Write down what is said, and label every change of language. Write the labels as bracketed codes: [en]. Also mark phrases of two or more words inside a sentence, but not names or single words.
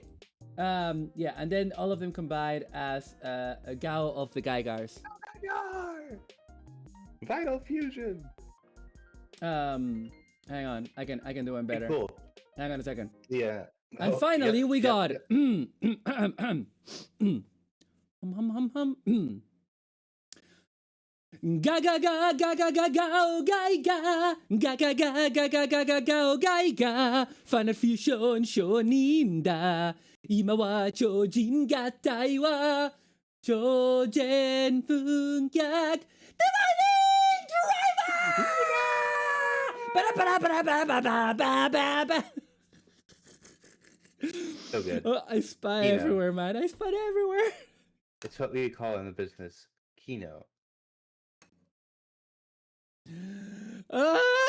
[en] Yeah, and then all of them combined as a Gao of the Geigars. Geigar! Vital Fusion! Hang on, I can do one better. Cool. Hang on a second. Yeah. And Oh, finally, yep, we yep, got yep. Ga ga ga ga ga ga ga gai ga ga ga ga ga ga ga ga ga gai ga Final Fusion shonin da Ima wa chojin gattai wa chojen funkyak Dividing driver! So good. Oh, I spy You know. everywhere, man. I spy everywhere. It's what we call in the business Kino. Ah!